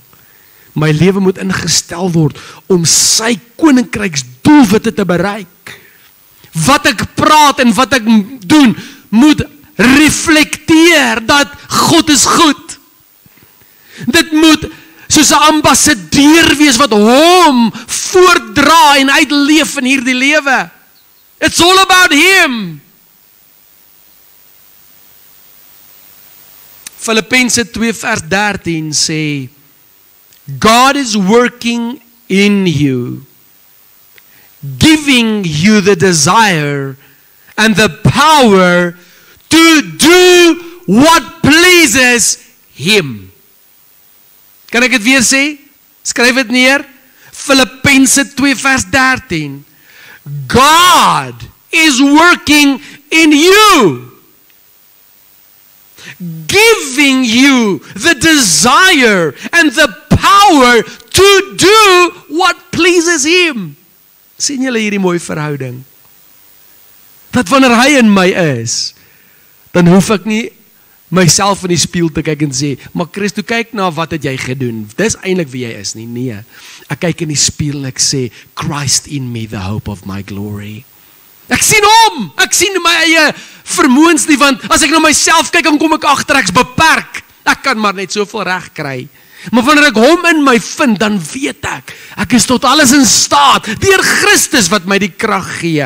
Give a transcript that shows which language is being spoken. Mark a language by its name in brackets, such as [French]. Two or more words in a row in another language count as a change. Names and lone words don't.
[Afrikaans] My lewe moet ingestel word om sy koninkryks doelwitte te bereik. Wat ek praat en wat ek doen, moet reflekteer dat God is goed. Dit moet soos 'n ambassadeur wees wat hom voordra en uitleef in hierdie lewe. [English] It's all about him. [Afrikaans] Filippense 2 vers 13 sê, [English] God is working in you, giving you the desire and the power to do what pleases him. [Afrikaans] Kan ek dit weer sê? Skryf dit neer. Filippense 2 vers 13. [English] God is working in you, giving you the desire and the power to do what pleases him. [Afrikaans] Sien julle hierdie mooi verhouding? Dat wanneer hy in my is, dan hoef ek nie myself in die spieël te kyk en sê, maar Christo, kyk na wat het jy gedoen? Dis eintlik wie jy is nie. Nee, ek kyk in die spieël en ek sê, [English] Christ in me, the hope of my glory. [Afrikaans] Ek sien hom, ek sien my eie vermoëns nie, want as ek na myself kyk, dan kom ek agter, ek's beperk. Ek kan maar net soveel reg kry. Maar wanneer ek hom in my vind, dan weet ek is tot alles in staat, deur Christus wat my die krag gee.